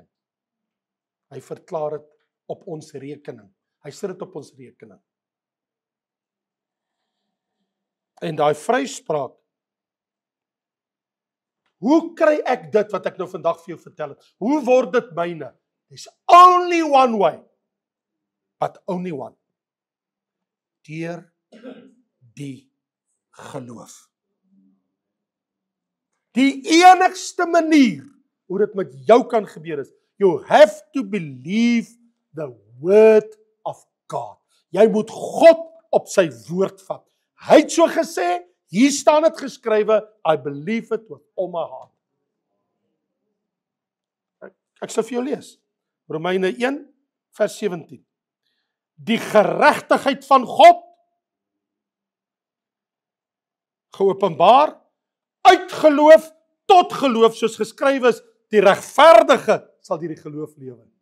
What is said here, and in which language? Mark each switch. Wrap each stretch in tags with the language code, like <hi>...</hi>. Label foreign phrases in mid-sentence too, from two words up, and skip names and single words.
<af>Hy verklaar dit op ons rekening. Hy sit dit op ons rekening. En daai vryspraak, hoe kry ek dit wat ek nou vandag vir jou vertel het? Hoe word dit myne?</af> <en>There's only one way, but only one.</en> <af>Deur die geloof. Die enigste manier hoe dit met jou kan gebeur is,</af> <en>You have to believe the word of God.</en> <af>Jy moet God op sy woord vat. Hy het so gesê, hier staan dit geskrywe,</af> <en>I believe it with all my heart.</en> <af>Ek sal vir jou lees. Romeine 1 vers 17. Die geregtigheid van God geopenbaar uit geloof tot geloof, soos geskrywe is, die regverdige sal deur die geloof lewe.</af>